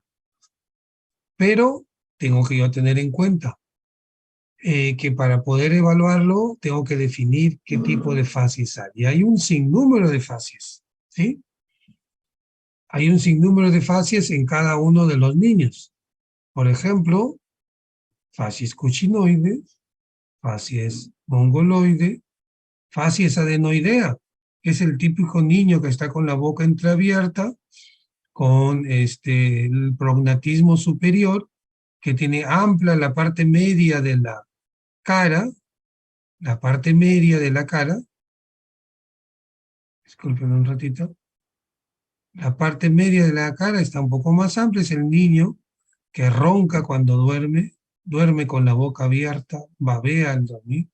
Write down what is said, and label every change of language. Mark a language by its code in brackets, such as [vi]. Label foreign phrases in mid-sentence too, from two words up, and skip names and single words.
[es] Pero tengo que yo tener en cuenta que para poder evaluarlo tengo que definir qué tipo de fases hay. Y hay un sinnúmero de fases, ¿sí? Hay un sinnúmero de fases en cada uno de los niños. Por ejemplo, facies cochinoide, facies mongoloide, facies adenoidea, que es el típico niño que está con la boca entreabierta, con el prognatismo superior, que tiene amplia la parte media de la cara, disculpen un ratito, la parte media de la cara está un poco más amplia, es el niño que ronca cuando duerme, duerme con la boca abierta, babea al dormir.